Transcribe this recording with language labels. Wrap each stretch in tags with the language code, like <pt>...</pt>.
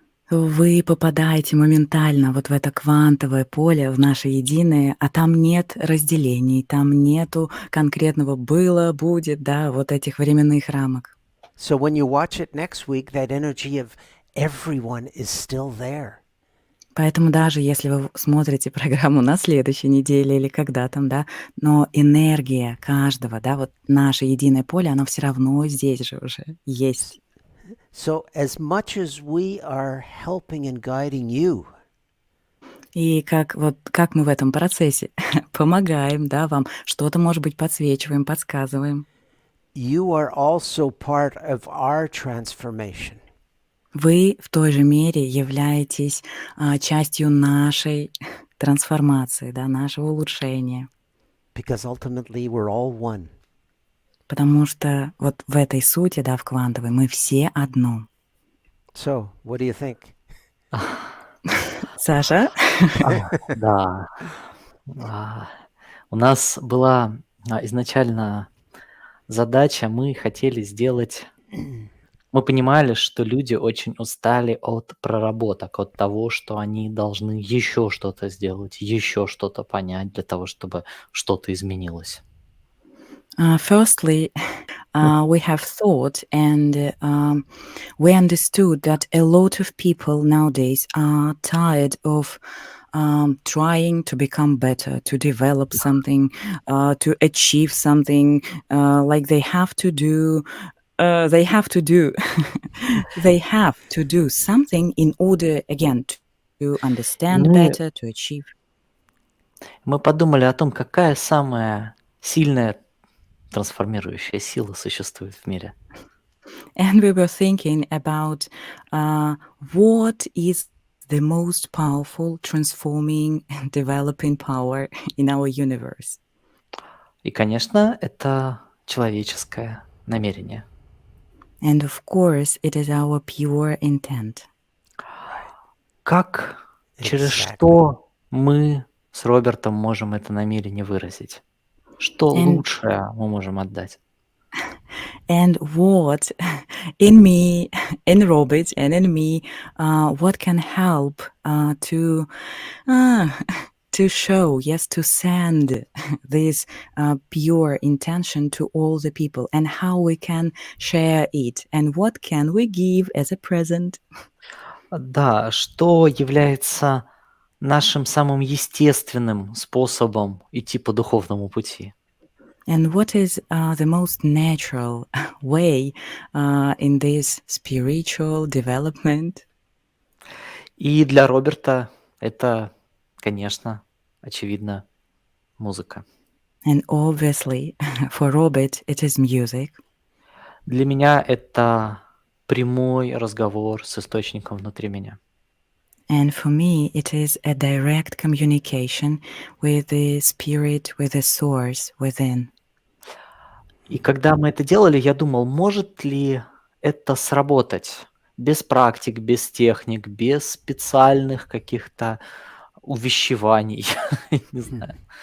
<ru>вы попадаете моментально вот в это квантовое поле, в наше единое, а там нет разделений, там нету конкретного было, будет, да, вот этих временных рамок.</ru> <en>So when you watch it next week, that energy of everyone is still there.</en> <ru>Поэтому даже если вы смотрите программу на следующей неделе или когда там, да, но энергия каждого, да, вот наше единое поле, оно все равно здесь же уже есть.</ru> <en>So, as much as we are helping and guiding you,</en> <ru>И как мы в этом процессе помогаем, да, вам, что-то, может быть, подсвечиваем, подсказываем.</ru> <en>you are also part of our transformation.</en> <ru>Вы в той же мере являетесь частью нашей трансформации, да, нашего улучшения.</ru> <en>Because ultimately we're all one.</en> <ru>Потому что вот в этой сути, да, в квантовой, мы все одно.</ru> <en>So, what do you think?</en> <ru>Саша? Да. У нас была изначально задача, мы хотели сделать... Мы понимали, что люди очень устали от проработок, от того, что они должны еще что-то сделать, еще что-то понять для того, чтобы что-то изменилось.</ru> <en>Firstly, we have thought and we understood that a lot of people nowadays are tired of trying to become better, to develop something, to achieve something, like they have to do, they have to do something in order, again, to understand</en> <ru>Мы,</ru> <en>better, to achieve.</en> <ru>мы подумали о том, какая самая сильная трансформирующая сила существует в мире.</ru> <en>And we were thinking about what is the most powerful transforming and developing power in our universe.</en> <ru>И, конечно, это человеческое намерение.</ru> <en>And of course, it is our pure intent.</en> <ru>Как, через</ru> <en>Exactly.</en> <ru>что мы с Робертом можем это намерение выразить? Что</ru> <en>And</en> <ru>лучшее мы можем отдать?</ru> <en>and what in me, in Robert, and in me, what can help to to show, yes, to send this pure intention to all the people, and how we can share it, and what can we give as a present.</en> <ru>Да, что является нашим самым естественным способом идти по духовному пути?</ru> <en>And what is the most natural way in this spiritual development?</en> <ru>И для Роберта это, конечно, очевидно, музыка.</ru> <en>And obviously, for Robert, it is music.</en> <ru>Для меня это прямой разговор с источником внутри меня.</ru> <en>And for me, it is a direct communication with the spirit, with the source within.</en> <ru>И когда мы это делали, я думал, может ли это сработать без практик, без техник, без специальных каких-то увещеваний, не знаю.</ru>